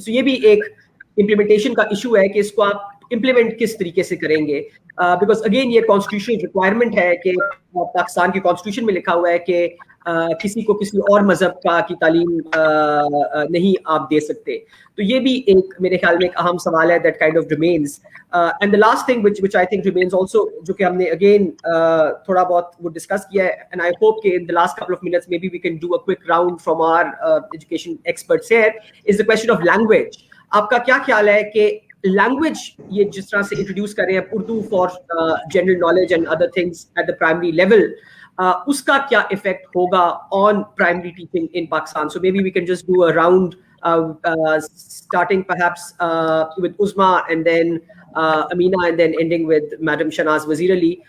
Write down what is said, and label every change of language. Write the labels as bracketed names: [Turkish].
[Urdu] سو یہ بھی ایک امپلیمنٹیشن کا ایشو ہے کہ اس کو آپ امپلیمنٹ کس طریقے سے کریں گے, [English] because again [Urdu] یہ کانسٹیٹیوشنل ریکوائرمنٹ ہے کہ پاکستان کی کانسٹیٹیوشن میں لکھا ہوا ہے کہ کسی کو کسی اور مذہب کا کی تعلیم نہیں آپ دے سکتے. تو یہ بھی ایک میرے خیال میں ایک اہم سوال ہے [English] that kind of remains. And the last thing which I think remains also, [Urdu] جو کہ ہم نے [English] again [Urdu] تھوڑا بہت وہ ڈسکس کیا ہے, [English] and I hope کہ in the last couple of minutes maybe we can do a quick round from our education experts here, is the question of language. [Urdu] آپ کا کیا خیال ہے کہ لینگویج یہ جس طرح سے انٹروڈیوس کر رہے ہیں [English] Urdu for general knowledge and other things at the primary level, [Urdu] اس کا کیا افیکٹ ہوگا [English] On primary teaching in Pakistan? So maybe we can just do a round starting perhaps with Uzma and then Amina and then ending with Madam Shanaz Wazir Ali.